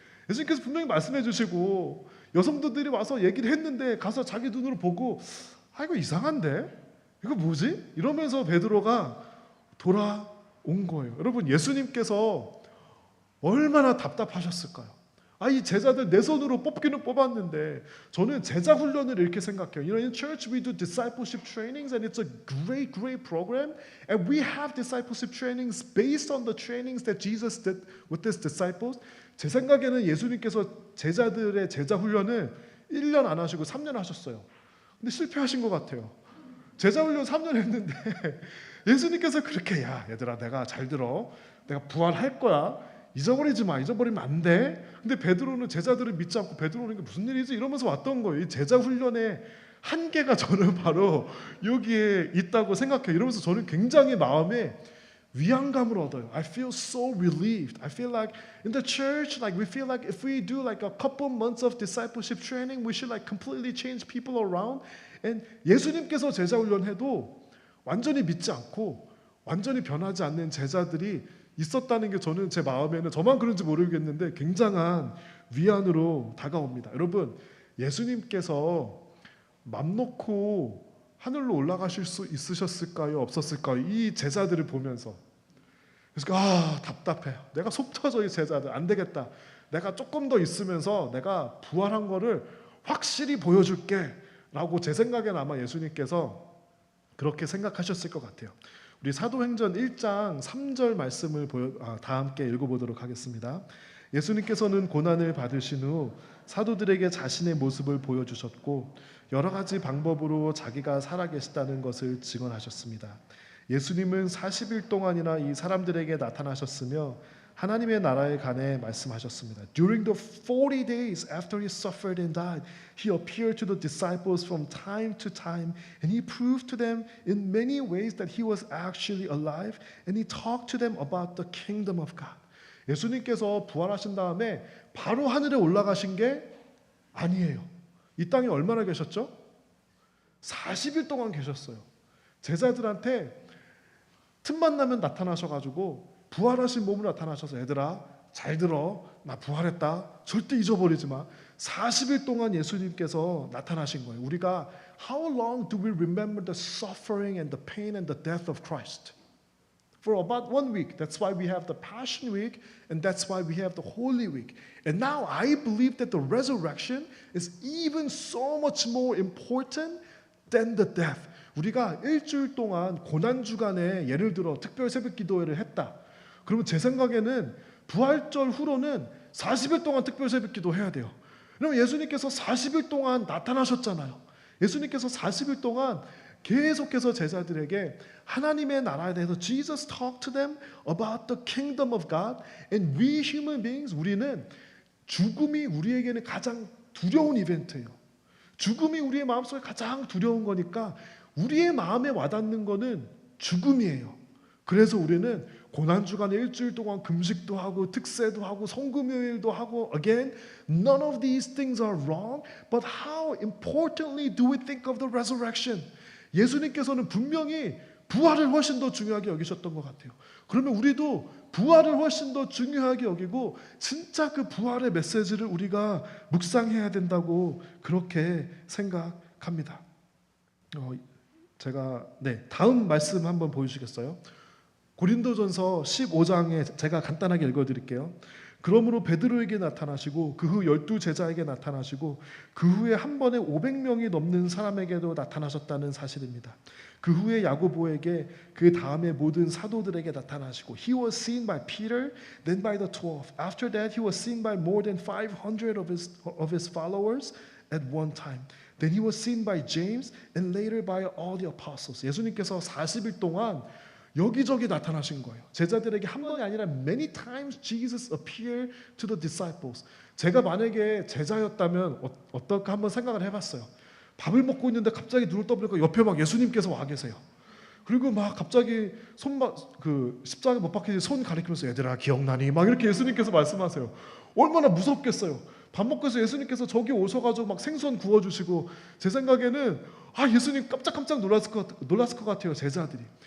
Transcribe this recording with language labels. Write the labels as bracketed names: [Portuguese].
[Korean] 예수님께서 분명히 말씀해 주시고 여성들이 와서 얘기를 했는데 가서 자기 눈으로 보고 이거 이상한데? 이거 뭐지? 이러면서 베드로가 돌아온 거예요. 여러분 예수님께서 얼마나 답답하셨을까요? 이 제자들 내 손으로 뽑기는 뽑았는데 저는 제자 훈련을 이렇게 생각해요. [English] In church we do discipleship trainings and it's a great program and we have discipleship trainings based on the trainings that Jesus did with his disciples. [Korean] 제 생각에는 예수님께서 제자들의 제자 훈련을 1년 안 하시고 3년 하셨어요. 근데 실패하신 것 같아요. 제자 훈련 3년 했는데 예수님께서 그렇게 얘들아 내가 잘 들어. 내가 부활할 거야. 잊어버리지 마. 잊어버리면 안 돼. 근데 베드로는 제자들을 믿지 않고 베드로는 이게 무슨 일이지? 이러면서 왔던 거예요. 이 제자 훈련의 한계가 저는 바로 여기에 있다고 생각해요. 이러면서 저는 굉장히 마음에 위안감을 얻어요. [English] I feel so relieved. I feel like in the church, like we feel like if we do like a couple months of discipleship training, we should like completely change people around. [Korean] And 예수님께서 제자 훈련해도 완전히 믿지 않고 완전히 변하지 않는 제자들이 있었다는 게 저는 제 마음에는 저만 그런지 모르겠는데 굉장한 위안으로 다가옵니다. 여러분, 예수님께서 맘 놓고 하늘로 올라가실 수 있으셨을까요? 없었을까요? 이 제자들을 보면서 그래서 답답해. 내가 속 터져 이 제자들 안 되겠다. 내가 조금 더 있으면서 내가 부활한 거를 확실히 보여줄게 라고 제 생각에는 아마 예수님께서 그렇게 생각하셨을 것 같아요. 우리 사도행전 1장 3절 말씀을 다 함께 읽어보도록 하겠습니다. 예수님께서는 고난을 받으신 후 사도들에게 자신의 모습을 보여주셨고 여러 가지 방법으로 자기가 살아계시다는 것을 증언하셨습니다. 예수님은 40일 동안이나 이 사람들에게 나타나셨으며 하나님의 나라에 관해 말씀하셨습니다. [English] During the 40 days after he suffered and died, he appeared to the disciples from time to time, and he proved to them in many ways that he was actually alive, and he talked to them about the kingdom of God. [Korean] 예수님께서 부활하신 다음에 바로 하늘에 올라가신 게 아니에요. 이 땅에 얼마나 계셨죠? 40일 동안 계셨어요. 제자들한테 틈만 나면 나타나셔가지고 부활하신 몸으로 나타나셔서 얘들아 잘 들어, 나 부활했다. 절대 잊어버리지 마. 40일 동안 예수님께서 나타나신 거예요. 우리가 [English] How long do we remember the suffering and the pain and the death of Christ? For about 1 week. That's why we have the Passion Week, and that's why we have the Holy Week. And now I believe that the resurrection is even so much more important than the death. [Korean] 우리가 일주일 동안 고난 주간에 예를 들어 특별 새벽 기도회를 했다. 그러면 제 생각에는 부활절 후로는 40일 동안 특별 새벽 기도 해야 돼요. 그러면 예수님께서 40일 동안 나타나셨잖아요. 예수님께서 40일 동안 계속해서 제자들에게 하나님의 나라에 대해서 [English] Jesus talked to them about the kingdom of God, and we human beings, [Korean] 우리는 죽음이 우리에게는 가장 두려운 이벤트예요. 죽음이 우리의 마음속에 가장 두려운 거니까 우리의 마음에 와닿는 거는 죽음이에요. 그래서 우리는 고난주간에 일주일 동안 금식도 하고 특세도 하고 성금요일도 하고 [English] again, none of these things are wrong, but how importantly do we think of the resurrection? [Korean] 예수님께서는 분명히 부활을 훨씬 더 중요하게 여기셨던 것 같아요. 그러면 우리도 부활을 훨씬 더 중요하게 여기고 진짜 그 부활의 메시지를 우리가 묵상해야 된다고 그렇게 생각합니다. 제가 다음 말씀 한번 보여주시겠어요? 고린도전서 15장에 제가 간단하게 읽어드릴게요. 그러므로 베드로에게 나타나시고 그 후 12제자에게 나타나시고 그 후에 한 번에 500명이 넘는 사람에게도 나타나셨다는 사실입니다. 그 후에 야고보에게 그 다음에 모든 사도들에게 나타나시고 [English] He was seen by Peter, then by the 12. After that he was seen by more than 500 of his followers at one time. Then he was seen by James and later by all the apostles. [Korean] 예수님께서 40일 동안 여기저기 나타나신 거예요. 제자들에게 한 번이 아니라 [English] many times Jesus appeared to the disciples. [Korean] 제가 만약에 제자였다면 어떨까 한번 생각을 해봤어요. 밥을 먹고 있는데 갑자기 눈을 떠보니까 옆에 막 예수님께서 와 계세요. 그리고 막 갑자기 십자가에 못 박히지 손 가리키면서 얘들아 기억나니? 막 이렇게 예수님께서 말씀하세요. 얼마나 무섭겠어요. 밥 먹고 있어 예수님께서 저기 오셔가지고 막 생선 구워주시고 제 생각에는 예수님 깜짝깜짝 놀랐을 것 같아요. 제자들이.